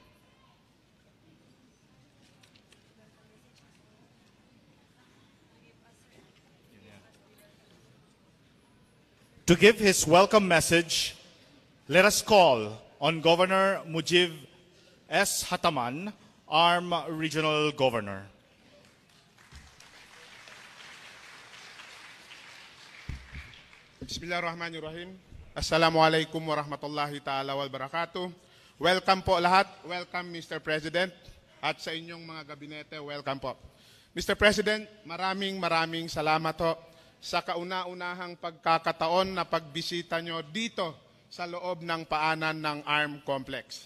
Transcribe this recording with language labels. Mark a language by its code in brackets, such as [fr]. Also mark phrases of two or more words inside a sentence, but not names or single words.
[en] To give his welcome message, let us call on Governor Mujib S. Hataman, ARM Regional Governor. [ar] بسم الله الرحمن الرحيم. السلام عليكم ورحمة الله تعالى وبركاته. [tl] Welcome po lahat. Welcome Mr. President at sa inyong mga gabinete. Welcome po. Mr. President, maraming salamat po sa kauna-unahang pagkakataon na pagbisita nyo dito sa loob ng paanan ng ARM Complex.